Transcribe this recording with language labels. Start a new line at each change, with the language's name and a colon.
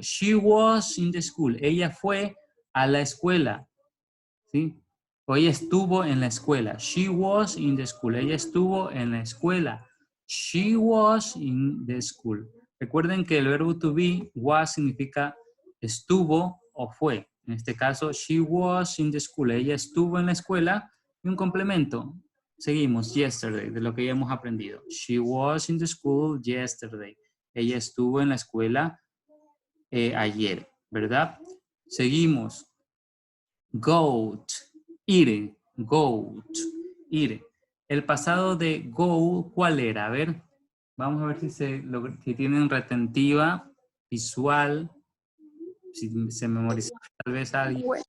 English: She was in the school.
Spanish: Ella fue a la escuela. ¿Sí? O ella estuvo en la escuela.
English: She was in the school.
Spanish: Ella estuvo en la escuela.
English: She was in the school.
Spanish: Recuerden que el verbo to be, was, significa estuvo o fue. En este caso,
English: she was in the school.
Spanish: Ella estuvo en la escuela. Y un complemento. Seguimos, yesterday, de lo que ya hemos aprendido.
English: She was in the school yesterday.
Spanish: Ella estuvo en la escuela ayer, ¿verdad? Seguimos. Goat, ir, goat, ir. El pasado de go, ¿cuál era? A ver, vamos a ver si tienen retentiva visual, si se memoriza tal vez alguien.